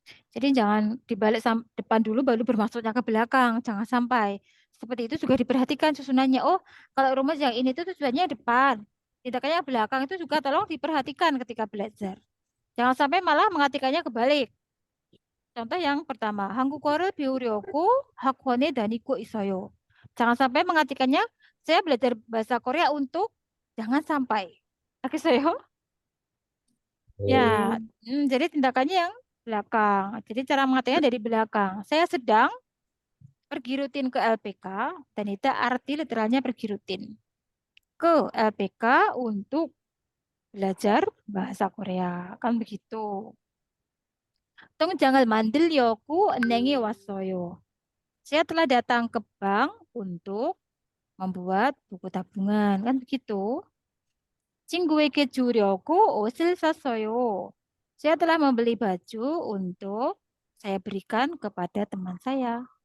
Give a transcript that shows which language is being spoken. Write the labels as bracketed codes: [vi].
[id] Jadi jangan dibalik depan dulu baru bermaksudnya ke belakang. Jangan sampai. Seperti itu juga diperhatikan susunannya. Oh, kalau rumus yang ini tuh tujuannya depan. Tindakannya belakang itu juga tolong diperhatikan ketika belajar. Jangan sampai malah mengartikannya kebalik. Contoh yang pertama, [ko] 한국어를 배우려고 학원에 다니고 있어요. [id] Jangan sampai mengartikannya saya belajar bahasa Korea untuk jangan sampai. Oke, saya. Ya, jadi tindakannya yang belakang. Jadi cara mengatanya dari belakang. Saya sedang pergi rutin ke LPK dan itu arti literalnya pergi rutin ke LPK untuk belajar bahasa Korea. Kan begitu. [ko] 통장을 만들려고 은행에 왔어요. [id] Saya telah datang ke bank untuk membuat buku tabungan. Kan begitu. [ko] 친구에게 주려고 옷을 샀어요. [id] Saya telah membeli baju untuk saya berikan kepada teman saya.